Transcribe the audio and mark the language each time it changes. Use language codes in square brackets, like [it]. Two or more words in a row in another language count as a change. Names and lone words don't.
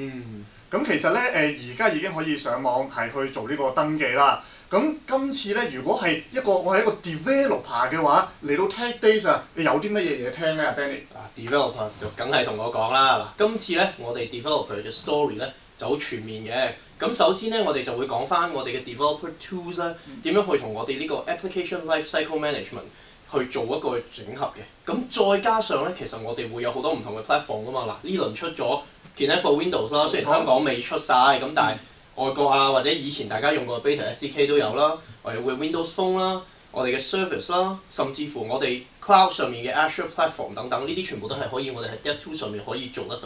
[yue] 咁其實咧而家已經可以上網係去做呢個登記啦。咁今次咧，如果係我係一個 developer 嘅話，嚟到 Tech Days 啊，你有啲乜嘢嘢聽咧，Danny？ developer 就梗係同我講啦。嗱，今次咧我哋 developer 嘅 story 咧就好全面嘅。咁首先咧，我哋就會講翻我哋嘅 [en] developer tools [yue] 咧點樣去同我哋呢個 [en] application lifecycle management [yue] 去做一個整合嘅。咁再加上咧，其實我哋會有好多唔同嘅 platform 噶嘛。嗱，呢輪出咗 Kinect for Windows 啦，雖然香港未出晒，咁但係外國啊或者以前大家用過 Beta SDK 都有啦，我哋會 Windows Phone 啦，我哋嘅 service 啦，甚至乎我哋 cloud 上面嘅 Azure platform 等等，呢啲全部都係可以我哋喺 DevTools 上面可以做得到嘅。